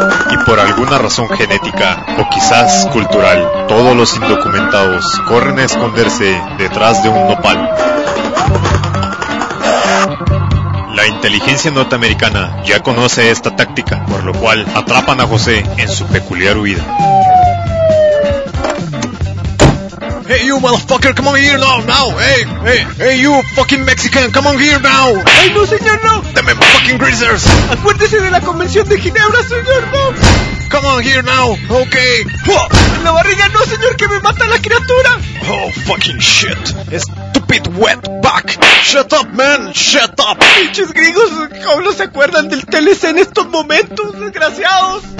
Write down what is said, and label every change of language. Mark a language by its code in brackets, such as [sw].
[es] Y por alguna razón genética, o quizás cultural, todos los indocumentados corren a esconderse detrás de un nopal. La inteligencia norteamericana ya conoce esta táctica, por lo cual atrapan a José en su peculiar huida. [en] Hey you motherfucker, come on here now, hey you fucking Mexican, come on here now. [es] Ay no señor, no. [en] Deme fucking greasers. [es] Acuérdese de la convención de Ginebra señor, no. [en] Come on here now, okay. [es] En la barriga no señor, que me mata la criatura. [en] Oh fucking shit, stupid wet back. Shut up man, shut up. [es] Pinches gringos, ¿cómo no se acuerdan del TLC en estos momentos, desgraciados?